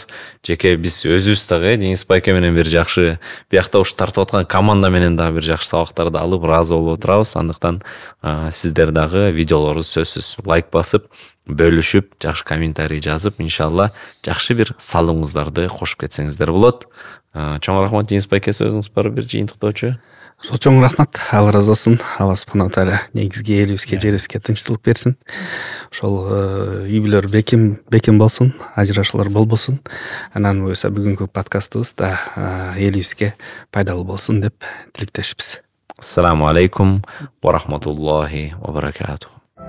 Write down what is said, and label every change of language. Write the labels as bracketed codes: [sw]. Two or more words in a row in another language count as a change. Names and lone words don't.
[ky] Жеке биз өзүбүз дагы Денис байке менен бир жакшы биякта ушу тартып аткан команда менен дагы бир жакшы сабактарды алып ыраазы болуп отурабыз. Андыктан сиздер дагы видеолорубуз сөзсүз лайк басып, бөлүшүп, жакшы комментарий жазып, иншалла жакшы бир салымыңыздарды кошуп кетсеңиздер болот. Чоң рахмат Денис байке, сөзүңүз бар бир жыйынтыктоочу. Чоң рахмат, Алла ыраазы болсун. [ar] الله سبحانه وتعالى [ky] негизги элибизге, жерибизге тынчтылык берсин. Ошол үй бүлөлөр бекем болсун, ажырашуулар болбосун. Анан буюрса бүгүнкү подкастыбыз да элибизге пайдалуу болсун деп тилектешпиз. [ar] السلام عليكم ورحمة الله وبركاته.